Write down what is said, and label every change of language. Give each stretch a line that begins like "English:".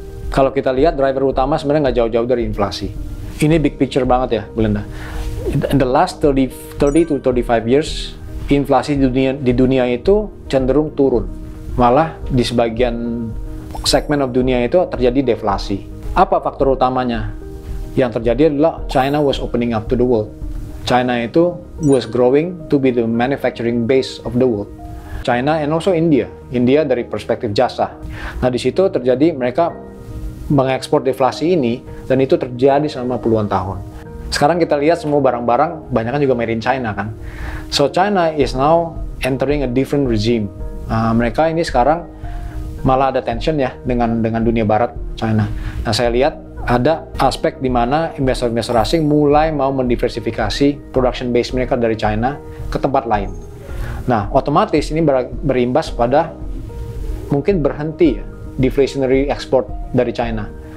Indonesian: Kalau kita lihat driver utama sebenarnya nggak jauh-jauh dari inflasi. Ini big picture banget ya, Belinda.
English: In the last 30 to 35 years,
Indonesian: inflasi di dunia itu cenderung turun. Malah di sebagian segmen of dunia itu terjadi deflasi. Apa faktor utamanya? Yang terjadi adalah China
English: was opening up to the world. China itu was growing to be the manufacturing base of the world. China and also India.
Indonesian: India dari perspektif jasa. Nah di situ terjadi mereka mengekspor deflasi ini, dan itu terjadi selama puluhan tahun. Sekarang kita lihat semua barang-barang banyak kan juga
English: made in China
Indonesian: kan.
English: So China is now entering a different regime.
Indonesian: Mereka ini sekarang malah ada tension ya dengan dunia barat China. Nah saya lihat ada aspek di mana investor-investor asing mulai mau mendiversifikasi production base mereka dari China ke tempat lain. Nah, otomatis ini berimbas pada mungkin berhenti ya, deflationary export dari China.